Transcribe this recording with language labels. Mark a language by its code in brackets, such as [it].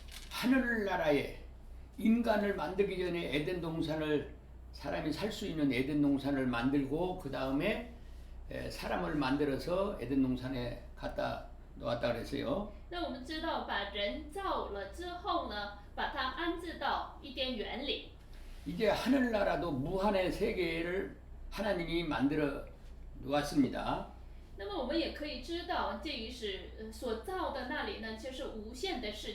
[ko] 하늘나라에 인간을 만들기 전에 에덴 동산을 사람이 살 수 있는 에덴 동산을 만들고 그 다음에 사람을 만들어서 에덴 동산에 갖다 놓았다 그랬어요. [zh] 那我们知道，把人造了之后呢，把它安置到伊甸园里。 [ko] 이제 하늘나라도 무한의 세계를 하나님이 만들어 놓았습니다. [zh] 那么我们也可以知道，这个是所造的那里呢，就是无限的世